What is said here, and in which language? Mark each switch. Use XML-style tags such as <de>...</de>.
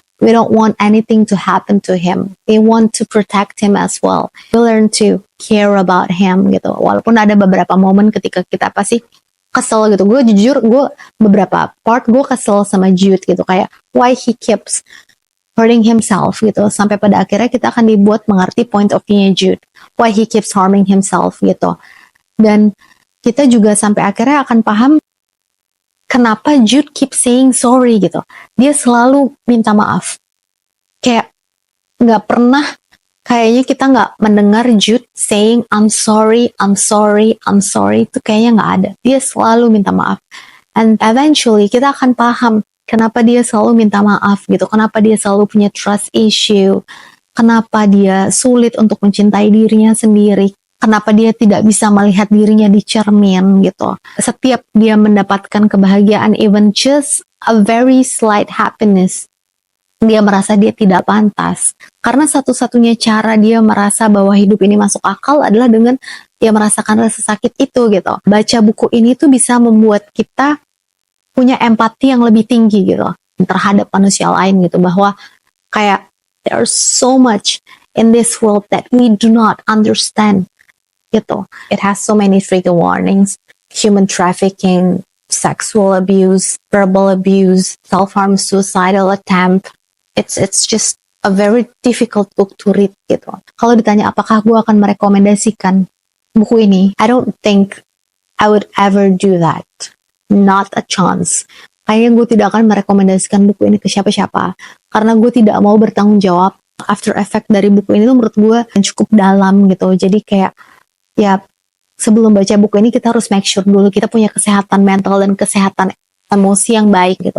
<en>We don't want anything to happen to him. We want to protect him as well. We learn to care about him</en> <id>gitu. Walaupun ada beberapa momen ketika kita pasti kesel gitu. Gue jujur, beberapa part gue kesel sama Jude gitu.</id> <en>Kayak why he keeps hurting himself gitu.</en> <id>Sampai pada akhirnya kita akan dibuat mengerti point of view-nya Jude.</id> <en>Why he keeps harming himself gitu.</en> <id>Dan kita juga sampai akhirnya akan paham kenapa Jude</id> <en>keep saying sorry</en> <id>gitu. Dia selalu minta maaf. Kayak nggak pernah, kayaknya kita nggak mendengar Jude</id> <en>saying I'm sorry, I'm sorry,</en> <id>I'm sorry. Itu kayaknya nggak ada. Dia selalu minta maaf. And eventually kita akan paham kenapa dia selalu minta maaf gitu. Kenapa dia selalu punya trust issue. Kenapa dia sulit untuk mencintai dirinya sendiri. Kenapa dia tidak bisa melihat dirinya di cermin gitu. Setiap dia mendapatkan kebahagiaan,</id> <en>even just a very slight happiness,</en> <id>dia merasa dia tidak pantas. Karena satu-satunya cara dia merasa bahwa hidup ini masuk akal adalah dengan dia merasakan rasa sakit itu gitu. Baca buku ini tuh bisa membuat kita punya empati yang lebih tinggi gitu terhadap manusia lain gitu. Bahwa kayak</id> <en>there's so much in this world that we do not understand. Gitu. It has so many trigger warnings, human trafficking, sexual abuse, verbal abuse, self-harm, suicidal attempt. It's just a very difficult book to read gitu.</en> <id>Kalau ditanya apakah gue akan merekomendasikan buku ini,</id> <en>I don't think I would ever do that. Not a chance.</en> <id>Kayaknya gue tidak akan merekomendasikan buku ini ke siapa-siapa. Karena gue tidak mau bertanggung jawab. After effect dari buku ini tuh menurut gue cukup dalam gitu. Jadi kayak ya sebelum baca buku ini kita harus make sure dulu kita punya kesehatan mental dan kesehatan emosi yang baik gitu.</id>